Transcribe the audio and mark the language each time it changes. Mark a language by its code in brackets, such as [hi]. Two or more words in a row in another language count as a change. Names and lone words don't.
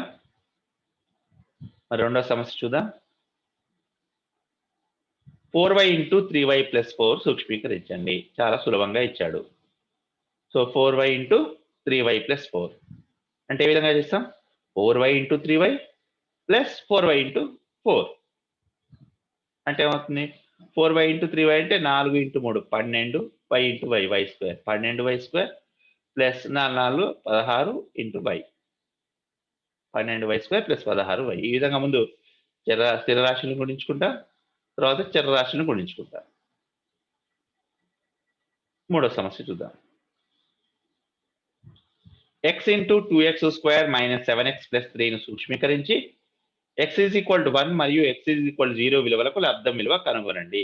[te] మరి రెండో సమస్య చూద్దాం. 4y × 3y + 4 సూక్ష్మీకరించండి. చాలా సులభంగా ఇచ్చాడు. సో 4y × 3y + 4 అంటే ఏ విధంగా చేస్తాం? 4y × 3y + 4y × 4 అంటే ఏమవుతుంది? 4y × 3y అంటే 4 × 3 12 y × y y², 12y² + 4 16 × y 12y² + 16y. ఈ విధంగా ముందు స్థిర రాశులను గుణించుకుంటా, తర్వాత చర రాశులను గుణించుకుంటా. మూడో సమస్య చూద్దాం. x × 2x² - 7x + 3ను సూక్ష్మీకరించి x = 1 మరియు x = 0 విలువలకు లబ్ధం విలువ కనుగొనండి.